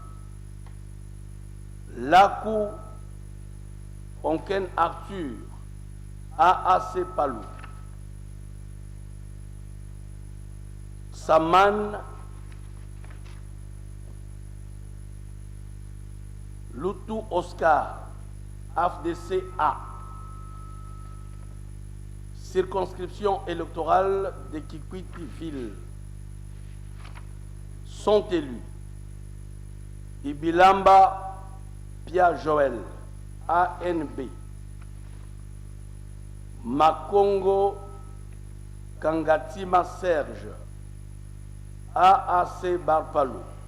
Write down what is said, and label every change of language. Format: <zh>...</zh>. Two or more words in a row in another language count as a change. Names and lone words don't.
<fr>Lakou Onken Arthur AAC Palou. Saman Loutou Oscar AFDCA. Circonscription électorale de Kikwiti-Ville. Sont élus Ibilamba Pia Joël ANB. Makongo Kangatima Serge AAC Barpalou.</fr>